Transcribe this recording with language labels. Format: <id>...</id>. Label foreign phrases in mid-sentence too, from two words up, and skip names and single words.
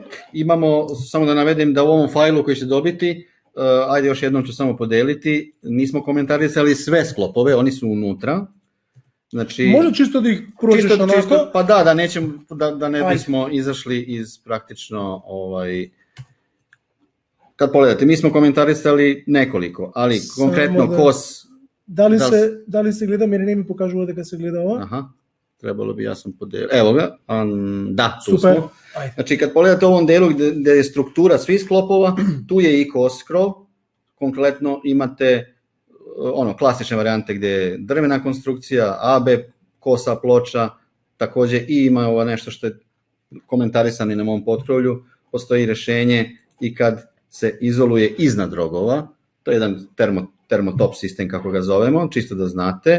<sr>Имамо, само да наведем да у овом фајлу кој ќе добити, ајде још едном ќе само поделити, нисмо коментарисали све склопове, они су унутра. Значи, може чисто да их прочиташ онако? Па да не бисмо изашли из практично Kad pogledate, mi smo komentarisali nekoliko, ali konkretno KOS... Da li se gleda, meni ne mi pokažува</sr> <mk>дека се гледа ова?</mk> <sr>Aha, trebalo bi, ja sam podelio. Evo ga, da, tu Super. smo. Znači, kad pogledate u ovom delu gde je struktura svih sklopova, tu je i KOS krov, konkretno imate klasične varijante gde je drvena konstrukcija, AB kosa ploča, takođe i ima nešto što je komentarisano i na mom potkrovlju, postoji rešenje i kad se izoluje iznad rogova, to je jedan termotop sistem kako ga zovemo, čisto da znate.</sr>